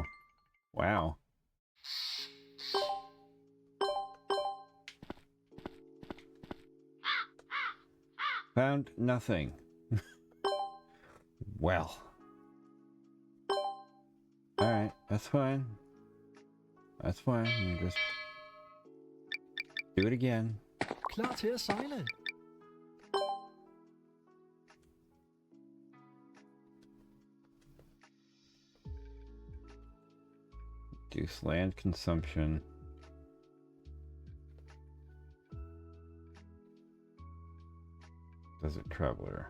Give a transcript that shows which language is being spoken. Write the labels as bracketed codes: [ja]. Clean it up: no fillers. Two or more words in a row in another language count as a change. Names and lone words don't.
[en] Wow. Found nothing. Well. Alright, that's fine. That's fine. You just do it again. [da] Klar til at sejle. [en] Reduce land consumption. Desert traveler.